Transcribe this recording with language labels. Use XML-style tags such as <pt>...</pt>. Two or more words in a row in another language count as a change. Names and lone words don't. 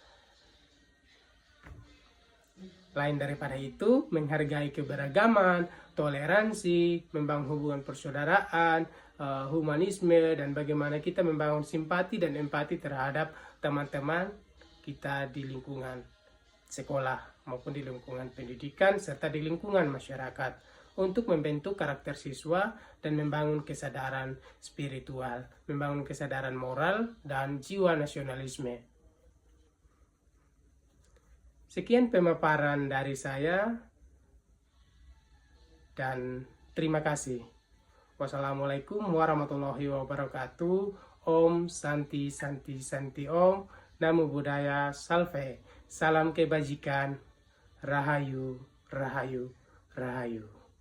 <id>Lain daripada itu, menghargai keberagaman, toleransi, membangun hubungan persaudaraan, humanisme, dan bagaimana kita membangun simpati dan empati terhadap teman-teman kita di lingkungan sekolah maupun di lingkungan pendidikan serta di lingkungan masyarakat untuk membentuk karakter siswa dan membangun kesadaran spiritual, membangun kesadaran moral dan jiwa nasionalisme. Sekian pemaparan dari saya dan terima kasih.</id> <ar>والسلام عليكم ورحمة الله وبركاته.</ar> <sa>ॐ शान्ति शान्ति शान्ति ॐ.</sa> <pi>Namo Buddhaya.</pi> <sa>Salve.</sa> <id>Salam kebajikan. Rahayu, Rahayu, Rahayu.</id>